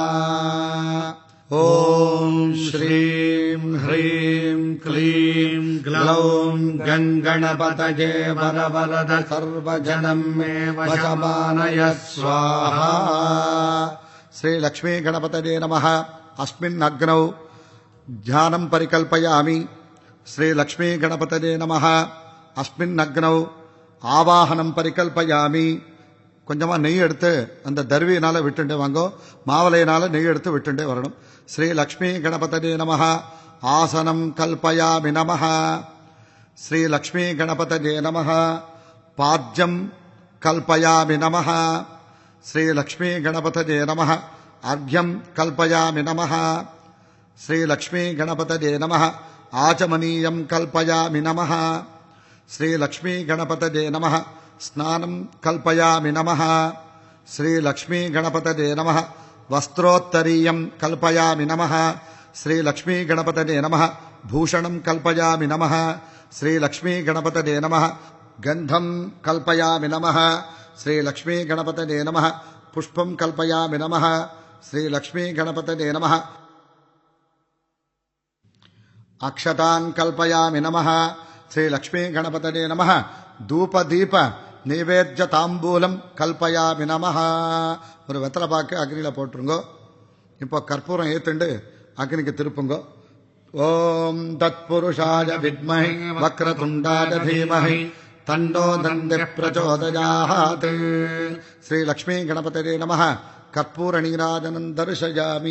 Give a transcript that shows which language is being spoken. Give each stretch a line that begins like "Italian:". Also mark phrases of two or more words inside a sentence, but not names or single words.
Sanskrit: ॐ श्रीं ह्रीं क्लीं ग्लौं गङ्गणपतये वरवरद सर्वजनं मे वशमानय स्वाहा. श्री लक्ष्मी गणपतये नमः. अस्मिन् अग्नौ ध्यानं परिकल्पयामि. श्री लक्ष्मी गणपतये नमः. अस्मिन् अग्नौ आवाहनं परिकल्पयामि.
Tamil: கொஞ்சமா நெய் எடுத்து அந்த தர்வியினால விட்டுண்டே வாங்கோ, மாவலையினால நெய் எடுத்து விட்டுண்டே வரணும்.
Sanskrit: श्री लक्ष्मी गणपतये नमः. आसनं कल्पयामि नमः. श्री लक्ष्मी गणपतये नमः. पाद्यं कल्पयामि नमः. श्री लक्ष्मी गणपतये नमः. अर्घ्यं कल्पयामि नमः. श्री लक्ष्मी गणपतये नमः. आचमनीयं कल्पयामि नमः. श्री लक्ष्मी गणपतये नमः. स्नानं कल्पयामि नमः. श्री लक्ष्मी गणपतये नमः. वस्त्रोत्तरीयं कल्पयामि नमः. श्री लक्ष्मी गणपतये नमः. भूषणं कल्पयामि नमः. श्री लक्ष्मी गणपतये नमः. गन्धं कल्पयामि नमः. श्री लक्ष्मी गणपतये नमः. पुष्पं कल्पयामि नमः. श्री लक्ष्मी गणपतये नमः. अक्षतान् कल्पयामि नमः. श्री लक्ष्मी गणपतये नमः. धूप दीप नैवेद्य तांबूலம் कल्पयामि नमः.
Tamil: ஒரு வெத்தலை பாக்கு அக்னியில போட்டுருங்கோ. இப்போ கற்பூரம் ஏத்துண்டு அக்னிக்கு திருப்புங்கோ.
Sanskrit: ॐ तत्पुरुषाय विद्महे वक्रतुण्डाय धीमहि तन्नो दन्ती प्रचोदयात्. श्री लक्ष्मी गणपतये नमः. कर्पूर नीराजनं दर्शयामि.